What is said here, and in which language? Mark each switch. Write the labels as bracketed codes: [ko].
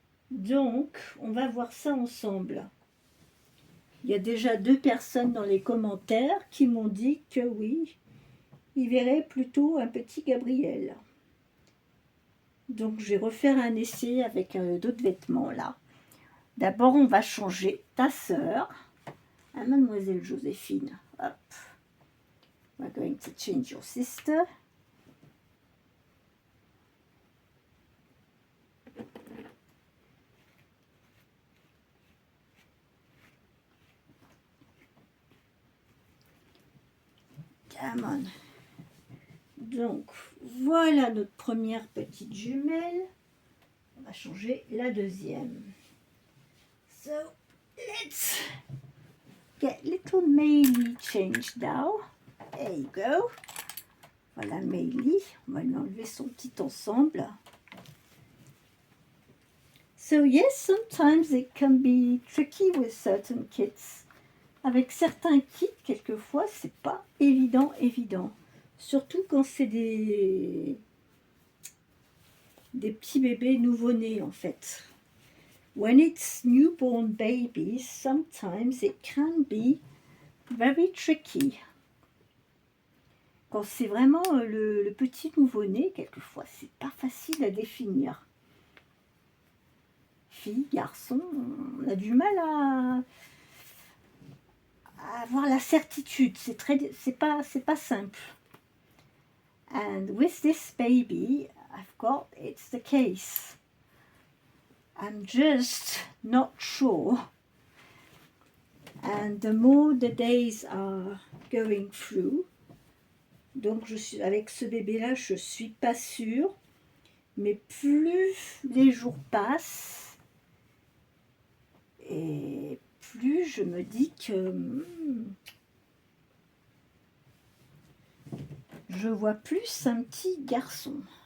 [fr] Donc, on va voir ça ensemble. Il y a déjà 2 personnes dans les commentaires qui m'ont dit que oui, ils verraient plutôt un petit Gabriel. Donc, je vais refaire un essai avec d'autres vêtements là. D'abord, on va changer ta sœur, hein, Mademoiselle Joséphine. Hop. [en] We're going to change your sister. Come on. [fr] Donc, voilà notre première petite jumelle. On va changer la deuxième. [en] So, let's get little Maylie changed now. There you go. [fr] Voilà Maylie. On va lui enlever son petit ensemble. [en] So, yes, sometimes it can be tricky with certain kits. [fr] Avec certains kits, quelquefois, c'est pas évident. Surtout quand c'est des petits bébés nouveau-nés, en fait. [en] When it's newborn babies, sometimes it can be very tricky. [fr] Quand c'est vraiment le petit nouveau-né, quelquefois, c'est pas facile à définir. Fille, garçon, on a du mal avoir la certitude. C'est pas simple. [en] And with this baby, I've got, it's the case. I'm just not sure. And the more the days are going through, [fr] donc avec ce bébé-là, je suis pas sûre, mais plus les jours passent, et plus je me dis que je vois plus un petit garçon.